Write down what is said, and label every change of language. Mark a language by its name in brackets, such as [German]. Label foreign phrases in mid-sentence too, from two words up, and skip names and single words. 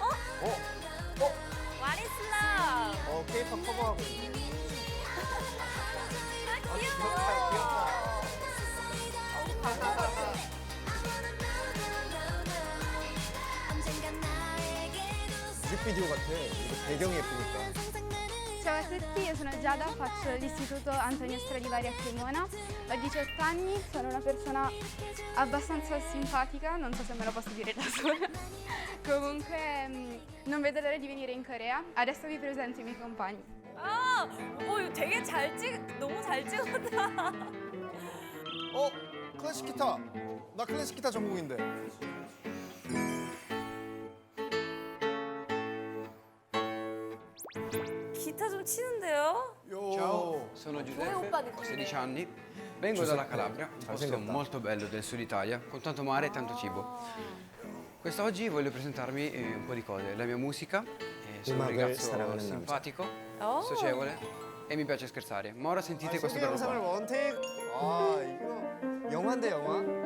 [Korean] 와리슬라. 케이팝 커버하고 있네. 귀여워. 뮤직비디오 같아. 이거 배경이 예쁘니까. [Italian] Ciao a tutti, io sono Giada, faccio l'istituto Antonio Stradivari a Cremona, ho 18 anni, sono una persona abbastanza simpatica, non so se me lo posso dire da sola. Comunque non vedo l'ora di venire in Corea, adesso vi presento i miei compagni. [Korean] 이거 되게 너무 잘 찍었다. 클래식 기타. 나 클래식 기타 전공인데. 기타 좀 치는데요? [Italian] Ciao, sono [Korean] 오빠 [Italian] Giuseppe, [Korean] 느낌이네. [Italian] ho 16 anni, vengo dalla Calabria, un posto molto bello del sud Italia, con tanto mare e tanto cibo. Quest'oggi voglio presentarmi un po' di cose, la mia musica, sono un ragazzo simpatico, socievole e mi piace scherzare. Ma ora sentite questo [Korean] 소개 [Italian] brano [Korean] 영상을 [Italian] qua. [Korean] 원테이크. 이거 영화인데 영화.